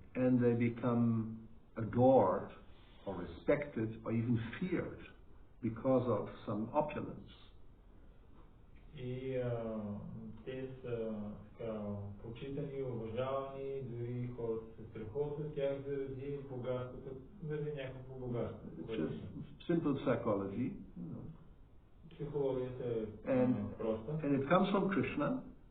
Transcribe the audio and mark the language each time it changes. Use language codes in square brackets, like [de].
[en] And they become adored or respected or even feared because of some opulence. [bg] И те са почитани, уважавани, дори хората се страхуват от тях заради богатството, заради някакво богатство. [en] It's just simple psychology. [bg] Психологията е проста. [en] And it comes from Krishna.